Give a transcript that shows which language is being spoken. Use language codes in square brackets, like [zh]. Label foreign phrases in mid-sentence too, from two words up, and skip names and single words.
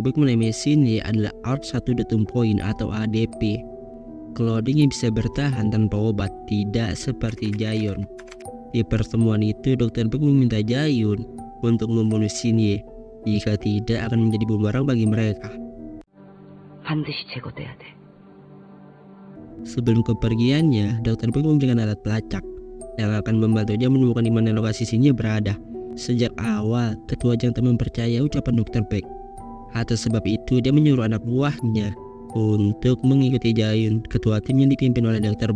[id] Beck menamai Shinji adalah Art 1.0 atau ADP. Clothing yang bisa bertahan tanpa obat, tidak seperti Jaehyun. Di pertemuan itu, Dr. Beck meminta Jaehyun untuk membunuh Shinji. Jika tidak, akan menjadi bumerang bagi mereka. [ko] 반드시 제거돼야 돼. [id] Sebelum kepergiannya, Dr. Beck memberikan alat pelacak yang akan membantunya menemukan di mana lokasi Shinji berada. Sejak awal, ketua Jang tak mempercayai ucapan Dr. Beck. Atas sebab itu, dia menyuruh anak buahnya untuk mengikuti Jaehyun, ketua tim yang dipimpin oleh Dr.